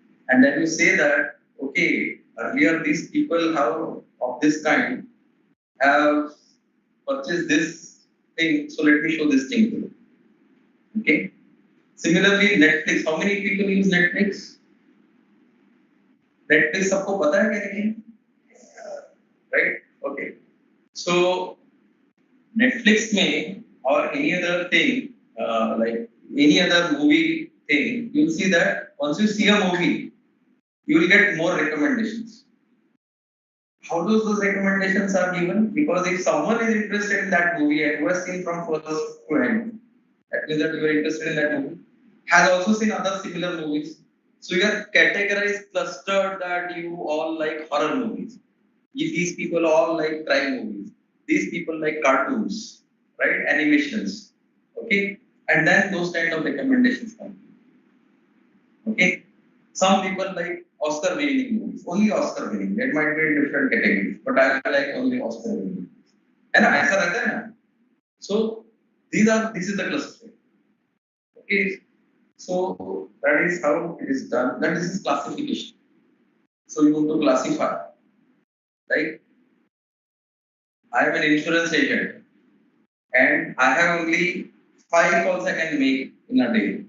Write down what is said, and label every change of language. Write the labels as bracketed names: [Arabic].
[English] And then you say that, okay, earlier these people have of this kind have purchased this thing, so let me show this thing to you. Okay. Similarly, Netflix. How many people use Netflix? [Hindi] Netflix सबको पता है क्या नहीं? [English] Right? Okay. So Netflix [Hindi] में [English] or any other thing, like any other movie thing, you'll see that once you see a movie, you will get more recommendations. How those recommendations are given? Because if someone is interested in that movie and who has seen from first to end, that means that you are interested in that movie, has also seen other similar movies. So you are categorized, clustered that you all like horror movies. These people all like crime movies. These people like cartoons, right? Animations. Okay? And then those kind of recommendations come. Okay? Some people like Oscar winning movies, only Oscar winning. That might be in different categories, but I like only Oscar winning movies. [Hindi] है ना ऐसा रहता है ना [English] So this is the cluster. Okay, so that is how it is done. Then this is classification. So you want to classify, right? I am an insurance agent and I have only 5 calls I can make in a day.